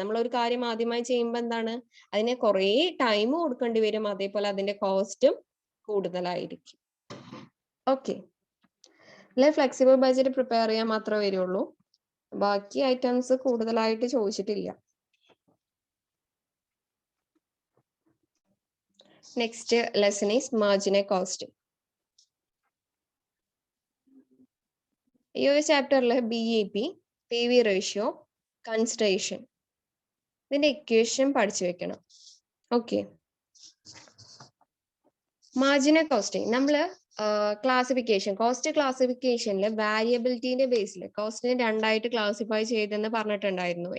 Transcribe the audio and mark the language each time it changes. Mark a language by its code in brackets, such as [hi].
[ml] നമ്മൾ ഒരു കാര്യം ആദ്യമായി ചെയ്യുമ്പോൾ എന്താണ് അതിന് കുറേ ടൈം കൊടുക്കേണ്ടി വരും. അതേപോലെ അതിന്റെ കോസ്റ്റും കൂടുതലായിരിക്കും. ഓക്കെ, അല്ലെ ഫ്ലെക്സിബിൾ ബഡ്ജറ്റ് പ്രിപ്പയർ ചെയ്യാൻ മാത്രമേ വരുള്ളൂ. ബാക്കി ഐറ്റംസ് കൂടുതലായിട്ട് ചോദിച്ചിട്ടില്ല. [en] Next lesson is marginal costing. [ml] ഈ ഒരു ചാപ്റ്ററിൽ BEP, PV ratio, consideration ഇതിന്റെ ഇക്വേഷൻ പഠിച്ചു വെക്കണം. ഓക്കെ, മാർജിനൽ കോസ്റ്റിംഗ് നമ്മള് ക്ലാസിഫിക്കേഷൻ, കോസ്റ്റ് ക്ലാസിഫിക്കേഷനിൽ വാരിയബിലിറ്റിന്റെ ബേസിൽ കോസ്റ്റിനെ രണ്ടായിട്ട് ക്ലാസിഫൈ ചെയ്തെന്ന് പറഞ്ഞിട്ടുണ്ടായിരുന്നു.